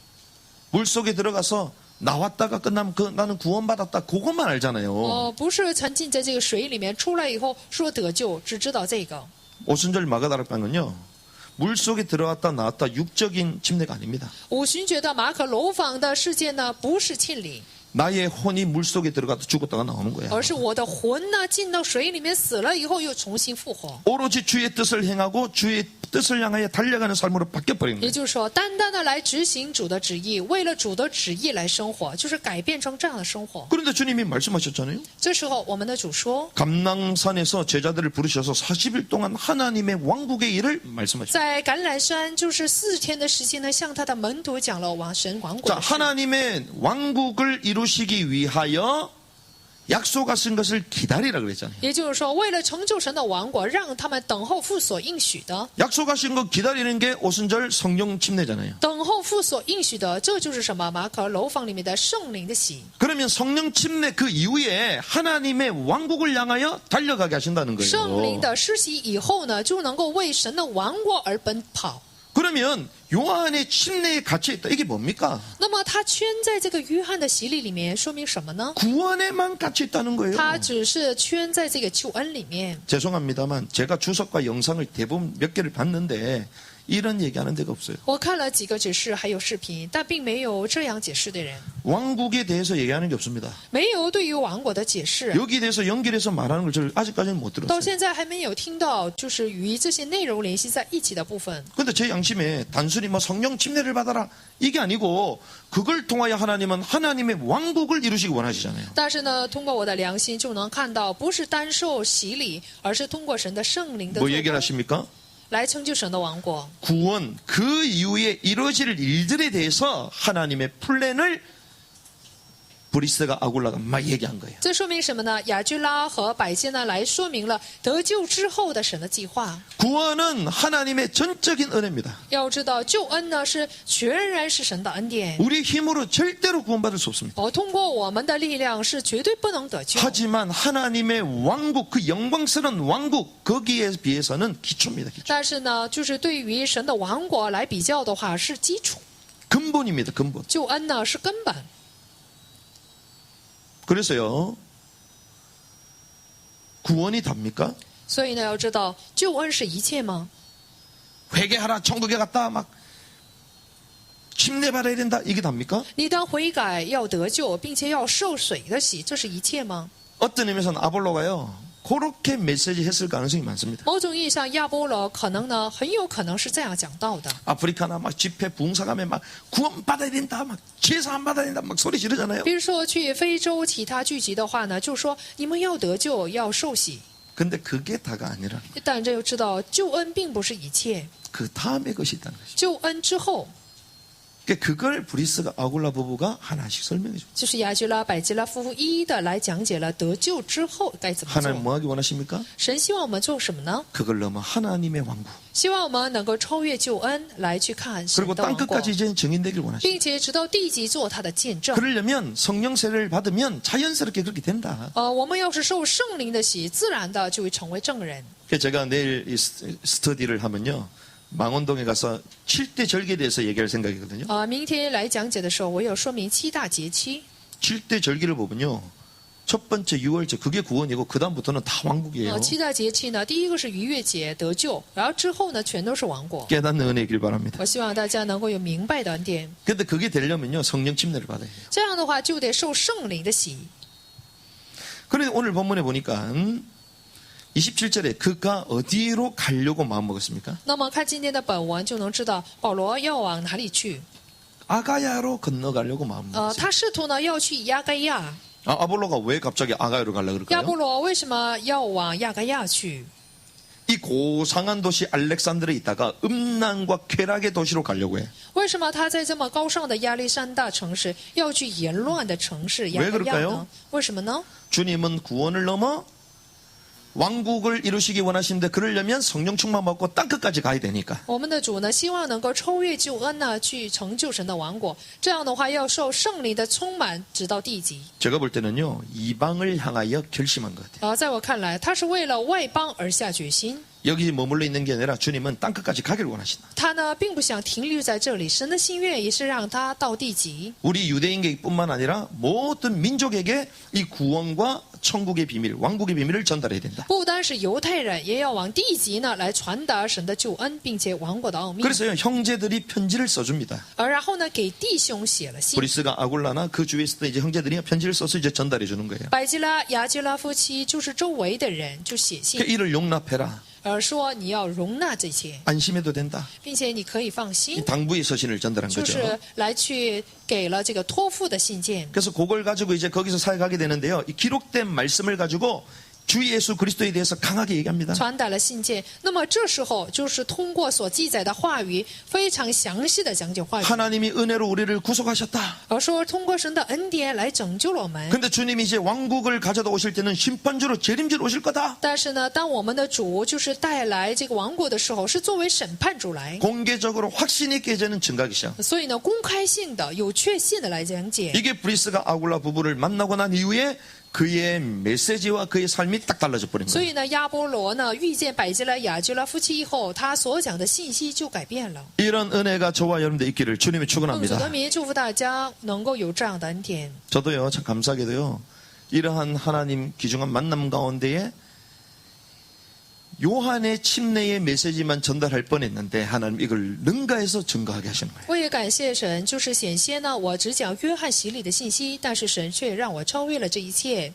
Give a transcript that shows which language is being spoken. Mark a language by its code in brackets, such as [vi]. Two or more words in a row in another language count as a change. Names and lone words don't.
[ko] 물속에 들어가서 나왔다가 끝나면 나는 구원받았다 그것만 알잖아요. [zh] 不是沉浸在这个水里面，出来以后说得救，只知道这个。 [ko] 오순절 마가다락방은요. 물속에 들어갔다 나왔다 육적인 침례가 아닙니다. [zh] 五旬节的马可楼坊的事件呢，不是庆礼， [ko] 나의 혼이 물속에 들어갔다 죽었다가 나오는 거야. [zh] 而是我的魂呢进到水里面死了以后又重新复活。 [ko] 오로지 주의 뜻을 행하고 주의 뜻을 향하여 달려가는 삶으로 바뀌어버린 [zh] 也 [ko] 거예요. [zh] 就是说，单单的来执行主的旨意，为了主的旨意来生活，就是改变成这样的生活。 [ko] 그런데 주님이 말씀하셨잖아요. [zh] 这时候，我们的主说， [ko] 감낭산에서 제자들을 부르셔서 40일 동안 하나님의 왕국의 일을 말씀하셨어요. [zh] 在橄榄山就是4天的时间呢，向他的门徒讲了神王国 [ko] 자, [zh] 的事。 [ko] 하나님의 왕국을 이루시기 위하여 약속하신 것을 기다리라 그랬잖아요. [zh] 也就是说，为了成就神的王国，让他们等候父所应许的。 [ko] 약속하신 거 기다리는 게 오순절 성령 침례잖아요. [zh] 等候父所应许的，这就是什么？马可楼坊里面的圣灵的洗。 [ko] 그러면 성령 침례 그 이후에 하나님의 왕국을 향하여 달려가게 하신다는 [zh] 圣灵 [ko] 거예요. [zh] 的施洗以后呢，就能够为神的王国而奔跑。 [ko] 그러면 요한의 침례에 갇혀 있다. 이게 뭡니까? [zh] 那么他圈在这个约翰的洗礼里面，说明什么呢？ [ko] 구원에만 갇혀 있다는 거예요. [zh] 他只是圈在这个救恩里面。 [ko] 죄송합니다만 제가 주석과 영상을 대부분 몇 개를 봤는데 이런 얘기하는 데가 없어요. [zh] 我看了几个指示还有视频，但并没有这样解释的人， [ko] 왕국에 대해서 얘기하는 게 없습니다. [zh] 没有对于王国的解释。 [ko] 여기에 대해서 연결해서 말하는 걸 저는 아직까지는 못 [zh] 到 [ko] 들었어요. [zh] 现在还没有听到，就是与这些内容联系在一起的部分。 [ko] 근데 제 양심에 단순히 뭐 성령 침례를 받아라 이게 아니고 그걸 통하여 하나님은 하나님의 왕국을 이루시기 원하시잖아요. [zh] 但是呢，通过我的良心就能看到，不是单受洗礼，而是通过神的圣灵的 [ko] 뭐 [zh] 作 [ko] 얘기를 [zh] 工 [ko] 하십니까? [zh] 来成就神的王国。 [ko] 구원 그 이후에 이루어질 일들에 대해서 하나님의 플랜을 브리스가 아굴라가 막 얘기한 거예요. [zh] 这说明什么呢？雅居拉和百基呢，来说明了得救之后的神的计划。 [ko] 구원은 하나님의 전적인 은혜입니다. [zh] 要知道，救恩呢是全然是神的恩典， [ko] 우리 힘으로 절대로 구원받을 수 없습니다. [zh] 通过我们的力量是绝对不能得救。 [ko] 하지만 하나님의 왕국 그 영광스러운 왕국 거기에 비해서는 기초입니다. 기초. [zh] 但是呢，就是对于神的王国来比较的话，是基础。 [ko] 근본입니다. 근본. [zh] 救恩呢是根本。 [ko] 그래서요. 구원이 답니까? [zh] 所以呢，要知道救恩是一切吗？ [ko] 회개하라 천국에 갔다 막 침례받아야 된다 이게 답니까? [zh] 你当悔改要得救，并且要受水的洗，这是一切吗？ [ko] 어떤 의미에서는 아볼로가요. 그렇게 메시지 했을 가능성이 많습니다. [zh] 某种意义上，亚波罗可能呢，很有可能是这样讲到的。 [ko] 아프리카나 막 집회 부흥사 가면 막 구원받아야 된다 막 제사 안 받아야 된다 막 소리 지르잖아요. [zh] 比如说去非洲其他聚集的话呢，就说你们要得救，要受洗。 [ko] 근데 그게 다가 아니라 [zh] 但这就知道救恩并不是一切， [ko] 그 다음에 것이 있다는 것이죠. [zh] 救恩之后， [ko] 그걸 브리스가 아굴라 부부가 하나씩 설명해 줍니다. [zh] 就是雅居拉、百基拉夫妇一一的来讲解了得救之后该怎么 [ko] 하나님 [zh] 做。 [ko] 뭐 하기 원하십니까? [zh] 神希望我们做什么呢？ [ko] 그걸 넘어 하나님의 왕국. [zh] 希望我们能够超越救恩，来去看神 [ko] 그리고 [zh] 的王国， [ko] 땅끝까지 이제 증인되길 원하십니다. [zh] 并且直到地极做他的见证。 [ko] 그러려면 성령 세례를 받으면 자연스럽게 그렇게 된다. [zh] 我们要是受圣灵的洗，自然的就会成为证人。 [ko] 그래서 제가 내일 이 스터디를 하면요. 망원동에 가서 7대 절기에 대해서 얘기할 생각이거든요. [zh] 明天来讲解的时候，我要说明七大节期。 [ko] 7대 절기를 보면요. 첫 번째 6월절 그게 구원이고 그 다음부터는 다 왕국이에요. [zh] 七大节期呢，第一个是逾越节得救，然后之后呢，全都是王国。 [ko] 깨닫는 은혜이길 바랍니다. [zh] 我希望大家能够有明白的恩典， [ko] 근데 그게 되려면요. 성령 침례를 받아야 해요. [zh] 这样的话就得受圣灵的洗。 [ko] 그런데 오늘 본문에 보니까 27절에 그가 어디로 가려고 마음먹었습니까? [zh] 那么看今天的本文就能知道保罗要往哪里去。 [ko] 아가야로 건너가려고 마음먹었어요. [zh] 他试图呢要去亚该亚。 [ko] 아볼로가 왜 갑자기 아가야로 가려고 [zh] 亚 [ko] 그럴까요? [zh] 波罗为什么要往亚该亚去？ [ko] 이 고상한 도시 알렉산드르에 있다가 음란과 쾌락의 도시로 가려고 해. [zh] 为什么他在这么高尚的亚历山大城市要去淫乱的城市亚 [ko] 왜 [zh] 该亚 [ko] 그럴까요 [zh] 呢？为什么呢？ [ko] 주님은 구원을 넘어 왕국을 이루시기 원하시는데 그러려면 성령 충만 받고 땅끝까지 가야 되니까. [zh] 我们的主呢，希望能够超越救恩呢，去成就神的王国。这样的话，要受圣灵的充满，直到地极。 [ko] 제가 볼 때는요. 이방을 향하여 결심한 것 같아요. [zh] 在我看来，他是为了外邦而下决心。 [ko] 여기 머물러 있는 게 아니라 주님은 땅끝까지 가기를 원하신다. [zh] 他呢，并不想停留在这里，神的心愿也是让他到地极。 [ko] 우리 유대인에게뿐만 아니라 모든 민족에게 이 구원과 천국의 비밀, 왕국의 비밀을 전달해야 된다. [zh] 不单是犹太人，也要往地极呢来传达神的救恩，并且王国的奥秘。 [ko] 그래서요. 형제들이 편지를 써줍니다. [zh] 然后呢，给弟兄写了信。 [ko] 브리스가 아굴라나 그 주위에 있었던 이제 형제들이 편지를 써서 이제 전달해 주는 거예요. [zh] 百基拉、雅基拉夫妻就是周围的人就写信 [ko] 그 ， 이를 용납해라. [zh] 说你要容纳这些， [ko] 안심해도 된다. [zh] 并且你可以放 [ko] 이 [zh] 心， [ko] 당부의 서신을 전달한 [zh] 就 [ko] 거죠. [zh] 是来去给了这个托付的信件。 [ko] 그래서 그걸 가지고 이제 거기서 사역하게 되는데요. 이 기록된 말씀을 가지고 주 예수 그리스도에 대해서 강하게 얘기합니다. [zh] 传达了信件，那么这时候就是通过所记载的话语，非常详细的讲解话语， [ko] 하나님이 은혜로 우리를 구속하셨다. [zh] 而说通过神的恩典来拯救了我们。 [ko] 근데 주님이 이제 왕국을 가져다 오실 때는 심판주로 재림주로 오실 거다. [zh] 但是呢，当我们的主就是带来这个王国的时候，是作为审判主来， [ko] 공개적으로 확신 있게 이제는 증가하기 시작. [zh] 所以呢，公开性的、有确信的来讲解。 [ko] 이게 브리스가 아굴라 부부를 만나고 난 이후에 그의 메시지와 그의 삶이 딱 달라져 버린 [zh] 所 [ko] 거예요. [zh] 以呢，亚波罗呢遇见百基拉、雅基拉夫妻以后，他所讲的信息就改变了。 [ko] 이런 은혜가 저와 여러분들 있기를 주님이 [zh] 奉主 [ko] 축원합니다. [zh] 的名祝福大家能够有这样的恩典。 [ko] 저도요, 참 감사하게도요, 이러한 하나님 귀중한 만남 가운데에 요한의 침례의 메시지만 전달할 뻔했는데 하나님 이걸 능가해서 증거하게 하시는 거예요. [zh] 我也感谢神，就是险些呢，我只讲约翰洗礼的信息，但是神却让我超越了这一切。